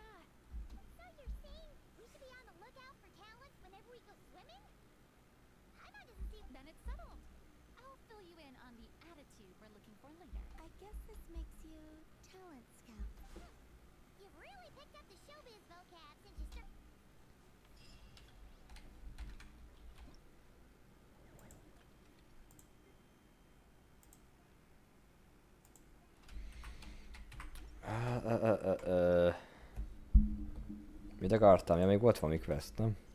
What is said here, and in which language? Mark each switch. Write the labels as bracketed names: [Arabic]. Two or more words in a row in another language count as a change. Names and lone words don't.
[English] So you're saying we should be on the lookout for talent whenever we go swimming? Paimon doesn't seem... Then it's settled. I'll fill you in on the attitude we're looking for later. I guess this makes you talent scout. You've really picked up the showbiz vocab since you started... [Hungarian] Mit akartam? Ja, még ott van mi quest, nem?